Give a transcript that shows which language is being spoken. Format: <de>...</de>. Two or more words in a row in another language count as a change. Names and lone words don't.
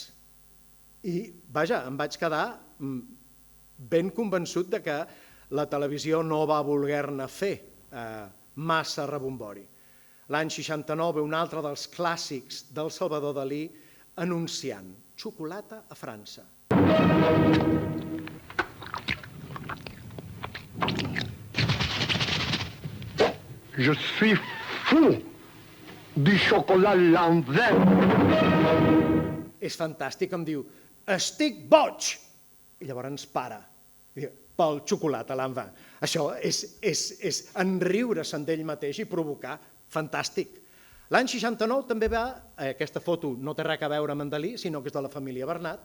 <ca>I, vaja, em vaig quedar ben convençut de que la televisió no va voler-ne fer massa rebombori. L'any 69 ve un altre dels clàssics del Salvador Dalí anunciant xocolata a França.</ca> <fr>Je suis fou du chocolat l'envers.</fr> <ca>És fantàstic, em diu, estic boig! I llavors para. Pel xocolata a l'envers. Això és enriure-se'n d'ell mateix i provocar fantàstic. L'any 69 també va, aquesta foto no té res a veure amb en Dalí, sinó que és de la família Bernat.</ca>